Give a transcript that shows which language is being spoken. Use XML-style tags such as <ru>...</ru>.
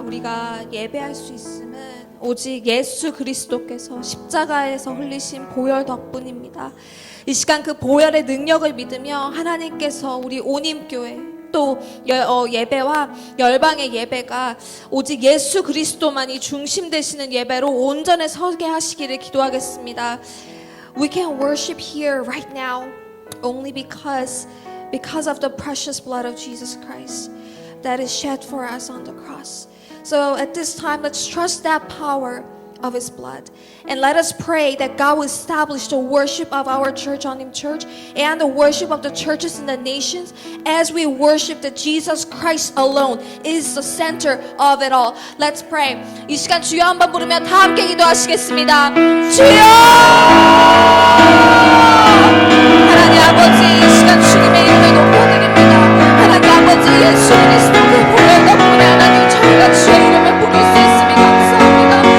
<ko>우리가 예배할 수 있음은 오직 예수 그리스도께서 십자가에서 흘리신 보혈 덕분입니다. 이 시간 그 보혈의 능력을 믿으며 하나님께서 우리 온임교회 또 예배와 열방의 예배가 오직 예수 그리스도만이 중심 되시는 예배로 온전히 서게 하시기를 기도하겠습니다.</ko> <en>We can worship here right now only because of the precious blood of Jesus Christ that is shed for us on the cross. So at this time, let's trust that power of His blood. And let us pray that God will establish the worship of our church, Onim Church, and the worship of the churches in the nations as we worship that Jesus Christ alone is the center of it all. Let's pray.</en> <ko>이 시간 주여 한번 부르며 다 함께 기도하시겠습니다. 주여! 하나님 아버지, 이 시간 주님의 이름을 높여드립니다. 하나님 아버지, 예수 그리스도 그 보혈 덕분에 하나님 저희가 주의 이름을 부를 수 있음이 감사합니다.</ko>